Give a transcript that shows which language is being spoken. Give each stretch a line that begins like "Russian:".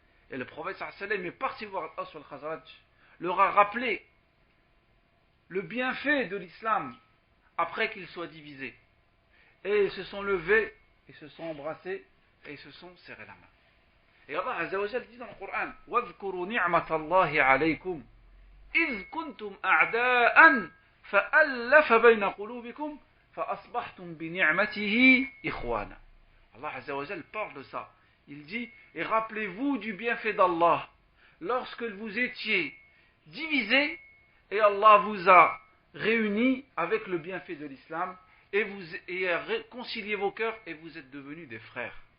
French: Et le prophète sallallahu alayhi wa sallam est parti voir Al-Aws wal Khazraj, leur a rappelé le bienfait de l'islam après qu'ils soient divisés. Et ils se sont levés, ils se sont embrassés et ils se sont serrés la main. Et Allah Azza wa Jal dit dans le Coran:
Arabic: وَاذْكُرُوا نِعْمَةَ اللَّهِ عَلَيْكُمْ إِذْ كُنْتُمْ أَعْدَاءً فَأَلَّفَ بَيْنَ قُلُوبِكُمْ فَأَصْبَحْتُمْ بِنِعْمَتِهِ إِخْوَانًا.
French: Allah Azza wa Jal parle de ça. Il dit: et rappelez-vous du bienfait d'Allah lorsque vous étiez divisés et Allah vous a réunis avec le bienfait de l'islam et a réconcilié vos cœurs et vous êtes devenus des frères.